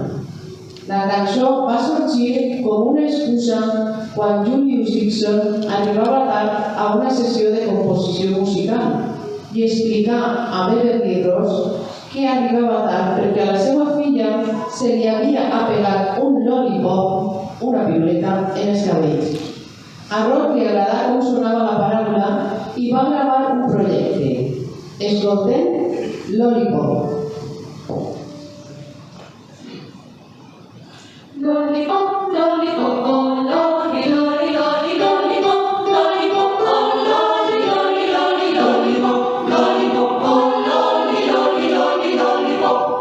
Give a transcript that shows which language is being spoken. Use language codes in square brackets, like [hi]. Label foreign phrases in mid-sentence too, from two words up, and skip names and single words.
[ca] La cançó va sorgir com una excusa quan Julius Dixon arribava tard a una sessió de composició musical i explicar a Beverly Ross que arribava tard perquè a la seva filla se li havia apegat un lollipop, una piuleta, en els cabells. A Ross li agradà com sonava la paraula i va gravar un projecte. Escoltem Lollipop. [en] Lollipop, lollipop, oh, lolly, lolly, lolly, lollipop, lollipop, oh, lolly, lolly, lolly, lollipop, lollipop, oh, lolly, lolly, lolly, lollipop.